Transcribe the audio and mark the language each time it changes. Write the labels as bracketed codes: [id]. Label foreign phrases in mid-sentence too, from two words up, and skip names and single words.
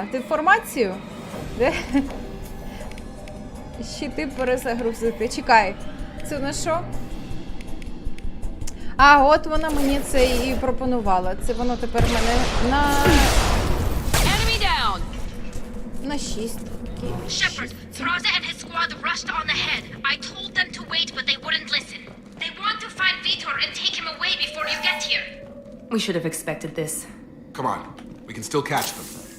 [uk] Ти інформацію? Де? Щити перезагрузити. Чекай. Це на що? А, от вона мені це і пропонувала. Це воно тепер мене на 6. [en] Shepard, Thraza and his squad rushed on ahead. I told them to wait, but they wouldn't listen. They want to find Vitor and take him away before you get here. We should have expected this. Come on, we can still catch them.